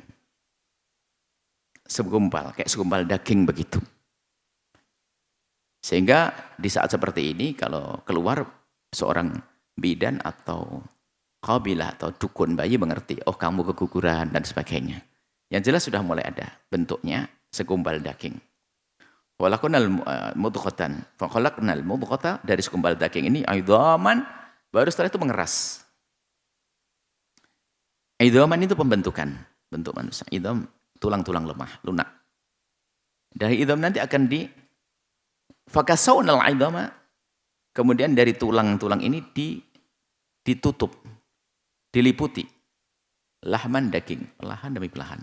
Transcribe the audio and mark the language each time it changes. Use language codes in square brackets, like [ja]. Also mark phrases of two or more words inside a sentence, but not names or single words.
[id] Segumpal, kayak segumpal daging begitu. Sehingga di saat seperti ini kalau keluar seorang bidan atau qabilah atau dukun bayi mengerti, oh kamu keguguran dan sebagainya. Yang jelas sudah mulai ada bentuknya segumpal daging. [ar] ولقنا مضغة، فخلقنا المضغة, [id] dari segumpal daging ini idhaman, baru setelah itu mengeras. Idhaman itu pembentukan bentuk manusia. Idham tulang-tulang lemah, lunak. Dari idham nanti akan [ar] فكسونا العظام, [id] kemudian dari tulang-tulang ini ditutup, diliputi lahman daging, perlahan demi perlahan.